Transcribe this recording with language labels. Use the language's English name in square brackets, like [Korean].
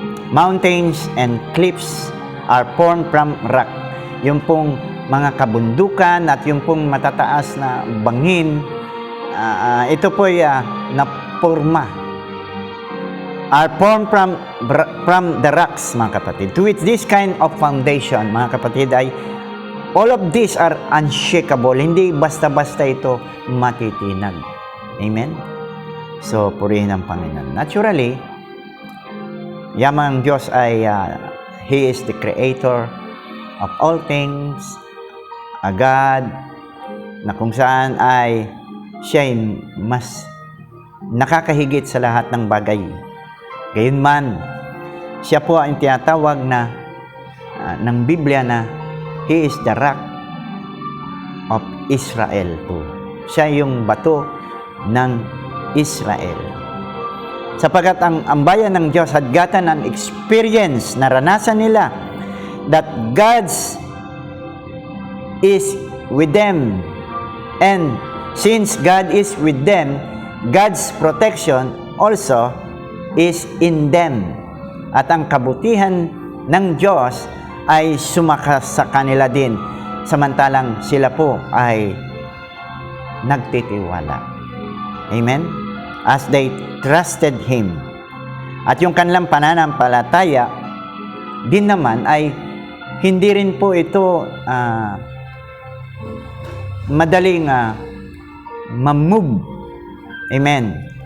[English] Mountains and cliffs are formed from rock. [Filipino] Yung pong mga kabundukan at yung pong matataas na bangin, ito po ay napurma. [English] Are formed from the rocks, [Filipino] mga kapatid. [English] To which this kind of foundation, mga kapatid, ay all of these are unshakable. [Filipino] Hindi basta-basta ito matitinag. Amen? So, purihin ang Panginoon. [English] Naturally, [Filipino] yamang Diyos ay [English] He is the creator of all things, a God [Filipino] na kung saan ay siya ay mas nakakahigit sa lahat ng bagay. Gayunman, siya po ang tinatawag na ng Biblia na [English] He is the rock of Israel [Filipino] po. Siya yung bato ng Israel. Sapagat ang bayan ng Diyos [English] had gotten an experience, [Filipino] naranasan nila [English] that God's is with them. And since God is with them, God's protection also is in them. [Filipino] At ang kabutihan ng Diyos ay sumakas sa kanila din, samantalang sila po ay nagtitiwala. Amen? [English] As they trusted Him. [Filipino] At yung kanilang pananampalataya din naman ay hindi rin po ito madaling mamove. Amen.